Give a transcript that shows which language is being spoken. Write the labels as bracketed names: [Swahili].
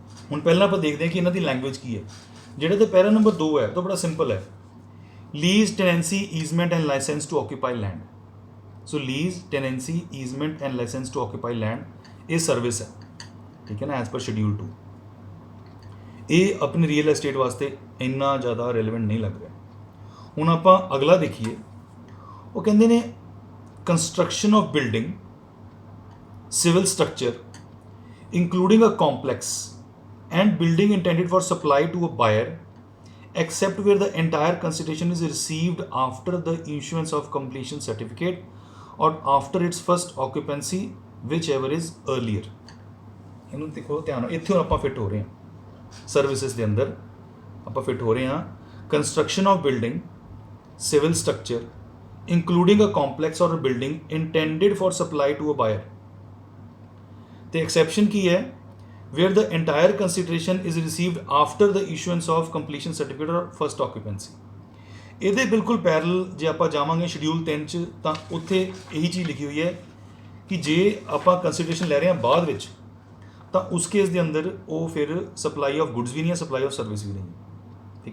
[Punjabi] ਹੁਣ ਪਹਿਲਾਂ ਆਪਾਂ ਦੇਖਦੇ ਹਾਂ ਕਿ ਇਹਨਾਂ ਦੀ ਲੈਂਗੁਏਜ ਕੀ ਹੈ। ਜਿਹੜੇ ਤੇ ਪੈਰਾ ਨੰਬਰ 2 ਹੈ ਤਾਂ ਬੜਾ ਸਿੰਪਲ ਹੈ, [English] Lease, tenancy, easement and licence to occupy land. [Punjabi] So [English] lease, tenancy, easement and licence to occupy land [Punjabi] ਇਹ ਸਰਵਿਸ ਹੈ। ਠੀਕ ਹੈ ਨਾ, ਐਜ਼ ਪਰ ਸ਼ਡਿਊਲ 2। ਇਹ ਆਪਣੀ ਰੀਅਲ ਐਸਟੇਟ ਵਾਸਤੇ ਇੰਨਾ ਜ਼ਿਆਦਾ ਰੈਲੇਵੈਂਟ ਨਹੀਂ ਲੱਗ ਰਿਹਾ। ਹੁਣ ਆਪਾਂ ਅਗਲਾ ਦੇਖੀਏ, ਉਹ ਕਹਿੰਦੇ ਨੇ [English] Construction of building, civil structure including a complex and building intended for supply to a buyer, except where the entire consideration is received after the issuance of completion certificate or after its first occupancy, whichever is earlier। [Punjabi] ਇਹਨੂੰ ਦੇਖੋ ਧਿਆਨ ਨਾਲ, ਇੱਥੇ ਆਪਾਂ fit ਹੋ ਰਹੇ ਹਾਂ services ਦੇ ਅੰਦਰ। ਆਪਾਂ ਫਿੱਟ ਹੋ ਰਹੇ ਹਾਂ [English] Construction of building, civil structure including a complex or a building intended for supply to a buyer। [Punjabi] ਤੇ ਐਕਸੈਪਸ਼ਨ ਕੀ ਹੈ? [English] Where the entire consideration is received after the issuance of completion certificate or first occupancy. [Punjabi] ਇਹਦੇ ਬਿਲਕੁਲ parallel ਜੇ ਆਪਾਂ ਜਾਵਾਂਗੇ schedule 3 'ਚ ਤਾਂ ਉੱਥੇ ਇਹੀ ਚੀਜ਼ ਲਿਖੀ ਹੋਈ ਹੈ ਕਿ ਜੇ ਆਪਾਂ ਕੰਸੀਡਰੇਸ਼ਨ ਲੈ ਰਹੇ ਹਾਂ ਬਾਅਦ ਵਿੱਚ ਤਾਂ ਉਸ ਕੇਸ ਦੇ ਅੰਦਰ ਉਹ ਫਿਰ ਸਪਲਾਈ ਆਫ ਗੁੱਡਸ ਵੀ ਨਹੀਂ ਹੈ, ਸਪਲਾਈ ਆਫ ਸਰਵਿਸ ਵੀ ਨਹੀਂ ਹੈ।